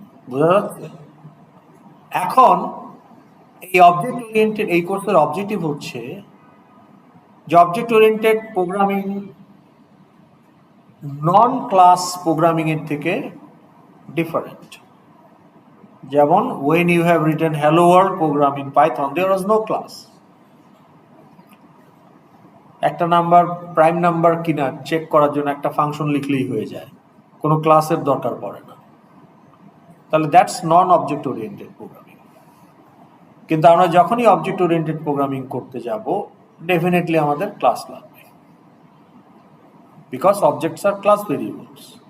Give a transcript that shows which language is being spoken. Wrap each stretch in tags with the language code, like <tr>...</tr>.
<bn>বোঝা যাচ্ছে? এখন এই অবজেক্ট ওরিয়েন্টেড, এই কোর্সের অবজেক্টিভ হচ্ছে যে অবজেক্ট ওরিয়েন্টেড প্রোগ্রামিং নন ক্লাস প্রোগ্রামিং এর থেকে ডিফারেন্ট। যেমন</bn> <en>when you have written hello world program in Python, there was no class.</en> <bn>একটা নাম্বার প্রাইম নাম্বার কিনা চেক করার জন্য একটা ফাংশন লিখলেই হয়ে যায়, কোনো ক্লাসের দরকার পড়ে না। তাহলে</bn> <en>That's non object oriented programming.</en> <bn>কিন্তু আমরা যখনই অবজেক্ট ওরিয়েন্টেড প্রোগ্রামিং করতে যাব, ডেফিনেটলি আমাদের ক্লাস লাগবে,</bn> <en>because objects</en> <bn>আর class variables.</bn>